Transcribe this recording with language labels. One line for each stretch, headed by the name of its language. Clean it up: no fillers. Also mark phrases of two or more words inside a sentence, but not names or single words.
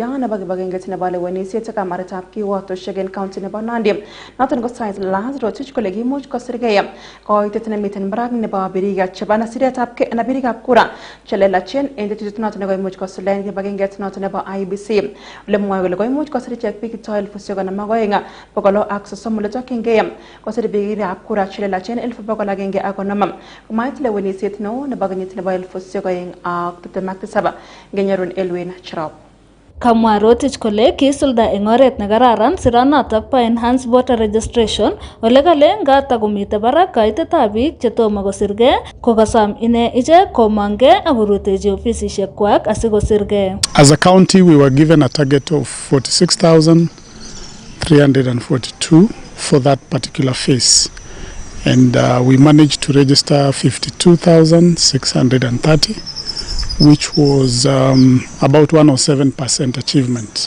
Kalenjin: nebo kibagengeit nebo lewenisiet ak kamaretab kiwotosiek en county nebo Nandi noton ko Sait Lazarus kole kimuch kosirgei koitet nemiten barak nebo birikab chebo birikab kura chelelachen en tetutiet noton nekoimuch kosuldaen kibagengeit noton nebo IEBC ole mwoe kole koimuch kosir ichek biik 12,600 ole tokyingei kosir birikab kura chelelachen 1,150 komait lewenisiet neo nebo kenyit nebo 2027 ngenyorun Elwin Cherop. Kamwa Rotich kole kisulda eng oret nekararan siranotok bo
English: enhanced voter registration
Kalenjin: ole kale ngata komite barak kaitetab biik chetomo kosirgei kokasom ine ichek komongei ak korutechi ofisisiekwak asikosirgei.
English: As a county we were given a target of 46,342 for that particular phase. And we managed to register 52,630, which was about 107% achievement.